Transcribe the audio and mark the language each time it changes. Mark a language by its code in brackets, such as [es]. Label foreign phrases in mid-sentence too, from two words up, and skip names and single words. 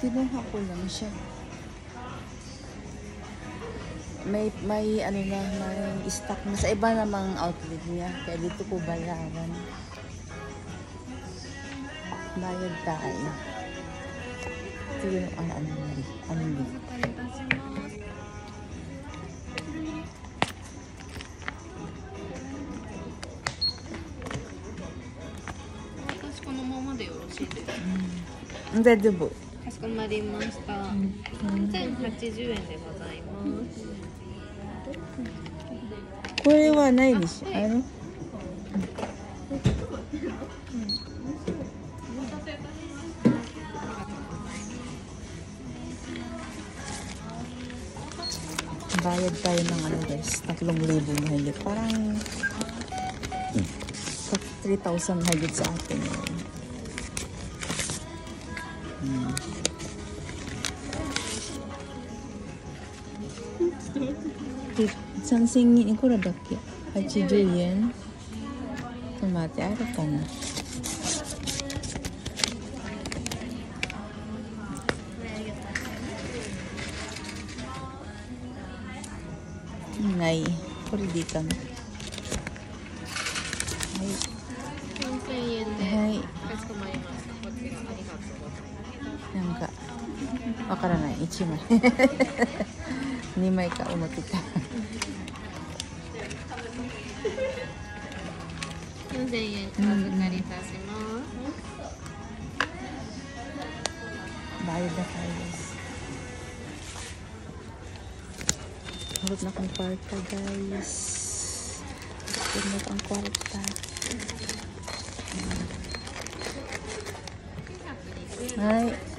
[tl] Kinuha ko lang siya. May ano na, may stock na sa iba namang outlet niya. Kaya dito ko bayaran. Bayad tayo. Ito yung ano. [ja] 大丈夫。かしこまりました。1080円でございます。これはないでしょ。 [tl] bayad tayo ng ano guys, 3,000 na higit. Parang 3,000 higit sa atin. Something in ko daっけ? 80 yen. Tomate, ano ka na? Nay, [ja] これでいいかな。はい。 4000円で。はい。かしこまりました。こちらありがとうございます。なんかわからない。1枚。2枚か思ってた。 4000円お預かりいたします。 [tl] Bayad na tayo guys. Hulog na kong kwarta guys. Hulog na kong kwarta. Hai.